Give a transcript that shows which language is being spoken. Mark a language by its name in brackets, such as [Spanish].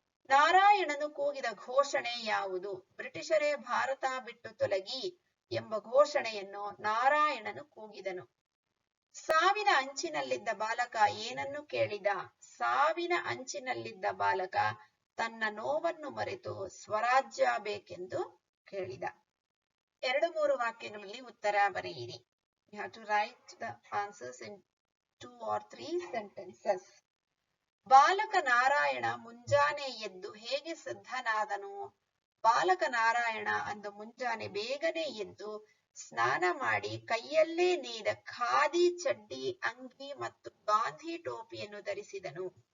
[Kannada] ನಾರಾಯಣನು ಕೂಗಿದ ಘೋಷಣೆ ಯಾವುದು? ಬ್ರಿಟಿಷರೇ ಭಾರತ ಬಿಟ್ಟು ತೊಲಗಿ ಎಂಬ ಘೋಷಣೆಯನ್ನು ನಾರಾಯಣನು ಕೂಗಿದನು. ಸಾವಿನ ಅಂಚಿನಲ್ಲಿದ್ದ ಬಾಲಕ ಏನನ್ನು ಕೇಳಿದ? ಸಾವಿನ ಅಂಚಿನಲ್ಲಿದ್ದ ಬಾಲಕ ತನ್ನ ನೋವನ್ನು ಮರೆತು ಸ್ವರಾಜ್ಯ ಬೇಕೆಂದು ಕೇಳಿದ. 2-3 ವಾಕ್ಯಗಳಲ್ಲಿ ಉತ್ತರ ಬರೆಯಿರಿ. [English] You have to write the answers in 2 or 3 sentences. [Kannada] ಬಾಲಕ ನಾರಾಯಣ ಮುಂಜಾನೆ ಎದ್ದು ಹೇಗೆ ಸಿದ್ಧನಾದನು? ಬಾಲಕ ನಾರಾಯಣ ಅಂದು ಮುಂಜಾನೆ ಬೇಗನೆ ಎದ್ದು ಸ್ನಾನ ಮಾಡಿ ಕೈಯಲ್ಲೇ ನೇಯ್ದ ಖಾದಿ ಚಡ್ಡಿ, ಅಂಗಿ ಮತ್ತು ಗಾಂಧಿ ಟೋಪಿಯನ್ನು ಧರಿಸಿದನು.